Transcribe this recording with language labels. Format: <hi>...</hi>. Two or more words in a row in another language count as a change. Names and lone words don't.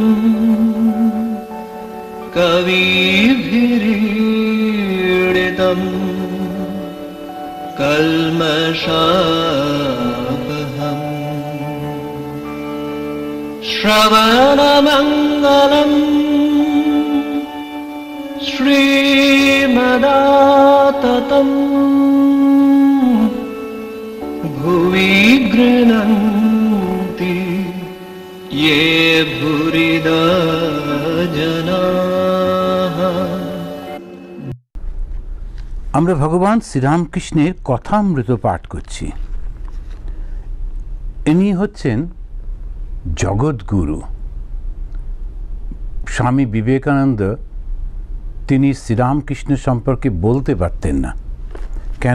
<sa>कविभिरीडितम् कल्मषापहम् श्रवणमङ्गलम् श्रीमदाततम् भुवि गृह्णन्ति ये भूरिदा जनाः।</sa> <bn>আমরা ভগবান শ্রীরামকৃষ্ণের কথামৃত পাঠ করছি। ইনি হচ্ছেন জগৎগুরু স্বামী বিবেকানন্দ। তিনি শ্রীরামকৃষ্ণ সম্পর্কে বলতে পারতেন না, কেন?</bn>